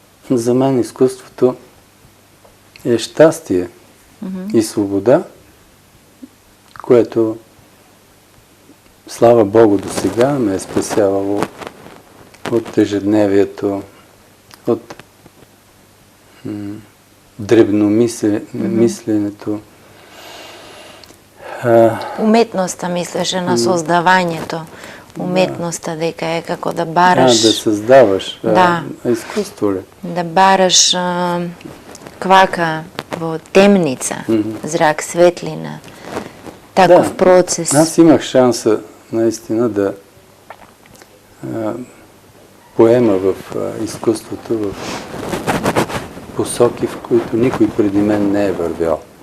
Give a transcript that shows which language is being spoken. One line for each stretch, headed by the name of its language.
Bulgarian: За мен изкуството е щастие и свобода, което, слава Богу, до сега ме е спасявало от ежедневието, от дребномисленето.
Macedonian: Уметноста, мислеше, на создавањето. Уметноста дека е како да бараш...
Bulgarian: Да създаваш. Изкуство ли?
Macedonian: Да бараш квака во темница, зрак, светлина. Таков процес.
Bulgarian: Аз имах шанса наистина да поема в изкуството, в посоки, в които никой преди мен не е вървял.